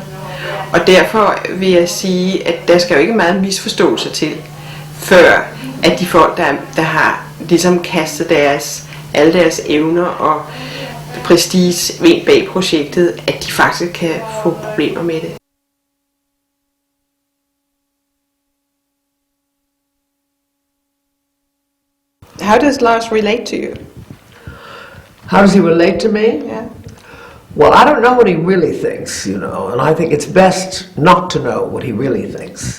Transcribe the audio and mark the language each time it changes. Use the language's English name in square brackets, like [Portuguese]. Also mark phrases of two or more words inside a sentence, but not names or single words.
[Danish] Og derfor vil jeg sige, at der skal jo ikke meget misforståelse til, før at de folk, der har ligesom kastet alle deres evner og prestige ind bag projektet, at de faktisk kan få problemer med det. [English] How does Lars relate to you? How does he relate to me? Yeah. Well, I don't know what he really thinks, you know, and I think it's best not to know what he really thinks.